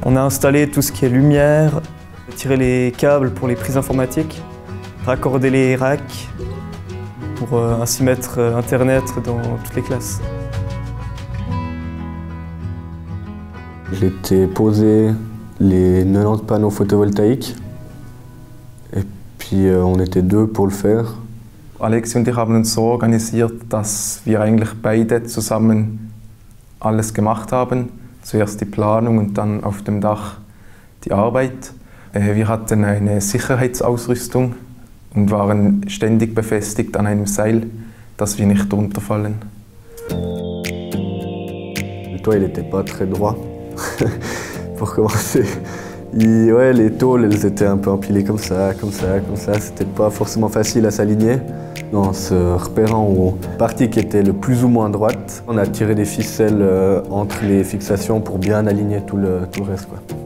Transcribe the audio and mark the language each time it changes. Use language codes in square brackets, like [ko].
[fr] On a installé tout ce qui est lumière, tiré les câbles pour les prises informatiques, raccordé les racks pour ainsi mettre Internet dans toutes les classes. J'ai été posé les 90 panneaux photovoltaïques et puis on était 2 pour le faire. [de] Alex und ich haben uns so organisiert, dass wir eigentlich beide zusammen alles gemacht haben. Zuerst die Planung und dann auf dem Dach die Arbeit. Wir hatten eine Sicherheitsausrüstung und waren ständig befestigt an einem Seil, dass wir nicht runterfallen. [fr] Le toit, il n'était pas très droit. Pour commencer. Ouais, les tôles, elles étaient un peu empilées comme ça, comme ça, comme ça. C'était pas forcément facile à s'aligner. En se repérant aux parties qui étaient le plus ou moins droites, on a tiré des ficelles entre les fixations pour bien aligner tout le reste, quoi.